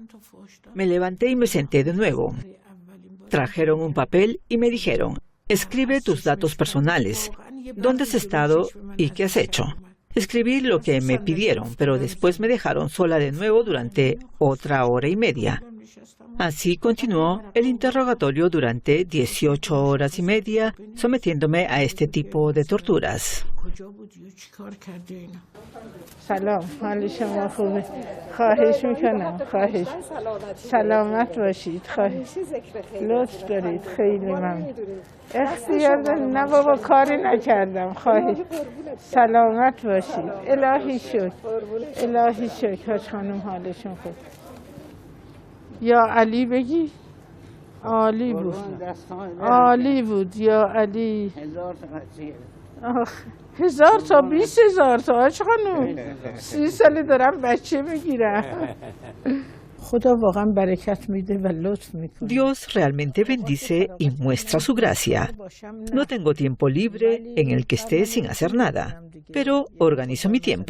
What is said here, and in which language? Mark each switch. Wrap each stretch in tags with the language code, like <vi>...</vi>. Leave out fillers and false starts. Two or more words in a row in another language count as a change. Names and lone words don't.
<es>Me levanté y me senté de nuevo. Trajeron un papel y me dijeron, escribe tus datos personales, dónde has estado y qué has hecho. Escribí lo que me pidieron, pero después me dejaron sola de nuevo durante otra hora y media. Así continuó el interrogatorio durante 18 horas y media, sometiéndome a este tipo de torturas.</es> <fa>سلام، حال شما خوبه؟ خواهش میکنم، خواهش. سلامت باشید، خواهش. لطف دارید، خیلی ممنون. اختیار دارید، نه بابا کاری نکردم، خواهش. سلامت باشید. الهی شکر، الهی شکر. حاج خانم حالشون خوب. یا علی بگی؟ عالی بود. عالی بود یا علی. 1000 تا 20,000 تا حاج خانم. 30 ساله دارم بچه میگیرم. خدا واقعا برکت میده و لطف میکنه.</fa> <es>Dios realmente bendice y muestra su gracia. No tengo tiempo libre en el que esté sin hacer nada, pero organizo mi tiempo.</es>